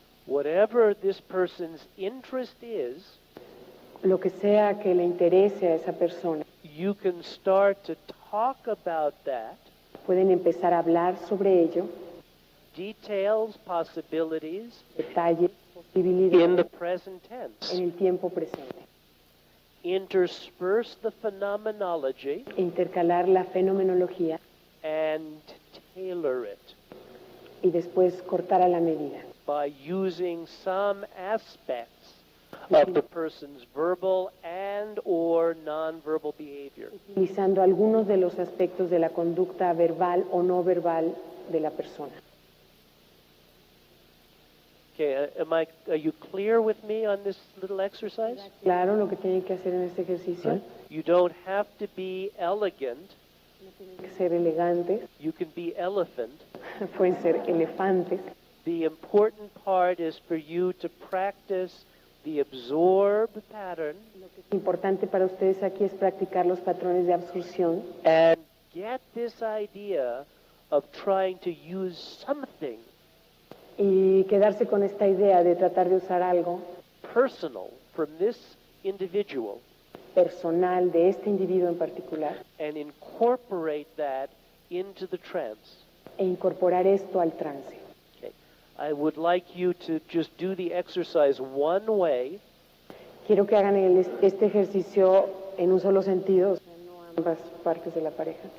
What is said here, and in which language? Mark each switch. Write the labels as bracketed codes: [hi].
[en] whatever this person's interest is, [es] lo que sea que le interese a esa persona, [en] you can start to talk about that, [es] pueden empezar a hablar sobre ello, [en] details, possibilities, [es] detalles, [en] in the [es] posibilidades [en] present tense. [es] en el tiempo presente. [en] Intersperse the phenomenology [es] Intercalar la fenomenología [en] and tailor it [es] y después cortar a la medida, [en] by using some aspects of the person's verbal and or nonverbal behavior. [es] utilizando algunos de los aspectos de la conducta verbal o no verbal de la persona. [en] Okay, are you clear with me on this little exercise? [es] Claro, lo que tienen que hacer en este ejercicio, [en] Right? You don't have to be elegant. [es] no tienen que ser elegantes, [en] You can be elephant. [es] pueden ser elefantes. [en] The important part is for you to practice the absorb pattern [es] Lo que es importante para ustedes aquí es practicar los patrones de absorción [en] and get this idea of trying to use something [es] y quedarse con esta idea de tratar de usar algo [en] personal from this individual [es] personal de este individuo en particular [en] and incorporate that into the trance. [es] e incorporar esto al trance. [en] Okay. I would like you to just do the exercise one way. [es] Quiero que hagan este ejercicio en un solo sentido, o sea, no ambas partes de la pareja.